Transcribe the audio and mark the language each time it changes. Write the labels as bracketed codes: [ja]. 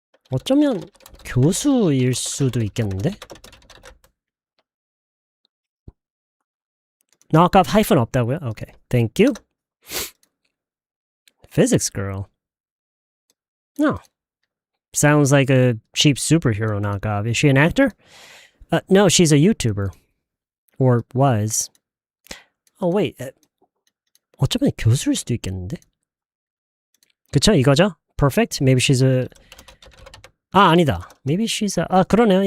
[ko] 어쩌면 교수일 수도 있겠는데? knockoff hyphen 없다고요? [en] Okay. Thank you. Physics girl. No. Sounds like a cheap superhero knockoff. Is she an actor? No, she's a YouTuber. Or was. Oh, wait. [ko] 어쩌면 교수일 수도 있겠는데? 그쵸? 이거죠? [en] perfect? Maybe she's a [ko] 아니다. [en] Maybe she's a [ko] 그러네요.